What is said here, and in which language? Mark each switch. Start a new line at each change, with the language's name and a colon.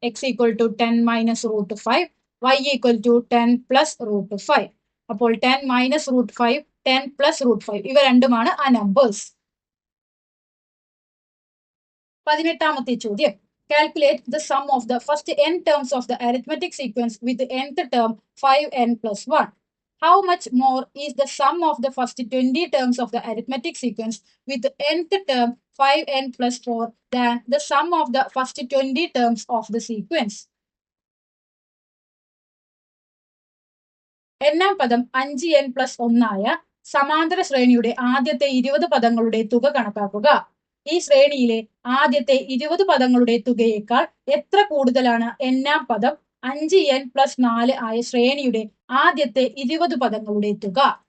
Malayalam: X equal to 10 minus root 5, y equal to 10 plus root 5. അപ്പോൾ 10 minus root 5, 10 plus root 5 ഇവ രണ്ടുമാണ് ആ numbers. 18ാമത്തെ ചോദ്യം.
English: Calculate the sum of the first n terms of the arithmetic sequence with nth term 5n plus 1. How much more is the sum of the first 20 terms of the arithmetic sequence with nth term 5n plus 4 than the sum of the first 20 terms of the sequence?
Malayalam: n-ാം പദം 5n plus 1 ആയ സമാന്തര ശ്രേണിയുടെ ആദ്യത്തെ 20 പദങ്ങളുടെ തുക കണക്കാക്കുക. ഈ ശ്രേണിയിലെ ആദ്യത്തെ 20 പദങ്ങളുടെ തുകയേക്കാൾ എത്ര കൂടുതലാണ് n-ാം പദം 5n plus 4 ആയ ശ്രേണിയുടെ ആദ്യത്തെ 20 പദങ്ങളുടെ തുക?